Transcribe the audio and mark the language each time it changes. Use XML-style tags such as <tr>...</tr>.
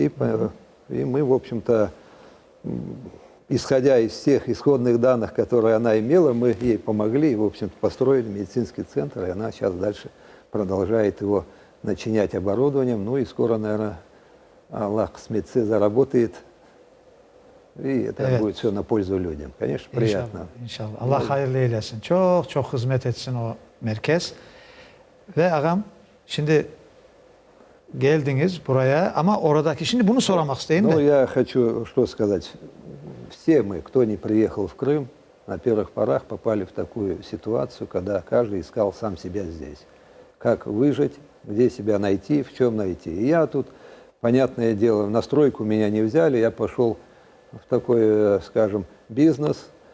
<ru>И мы, в общем-то, исходя из всех исходных данных, которые она имела, мы ей помогли и, в общем-то, построили медицинский центр. И она сейчас дальше продолжает его начинять оборудованием. Ну и скоро, наверное, Аллах смецы заработает. И это будет все на pользу людям. Конечно, приятно.</ru> <crh>İnşallah. Allah hayırlı eylesin. Çok hizmet etsin o merkez. Ve ağam, şimdi geldiniz buraya ama oradaki, şimdi bunu sormak isteyeyim</crh> <ru>Ну,</ru> <crh>de.</crh> <ru>я хочу что сказать. Все мы, кто не приехал в Крым, на первых порах попали в такую ситуацию, когда каждый искал сам себя здесь. Как выжить, где себя найти, в чем найти. И я тут, понятное дело, на стройку меня не взяли, я пошел в такой, скажем, бизнес.</ru>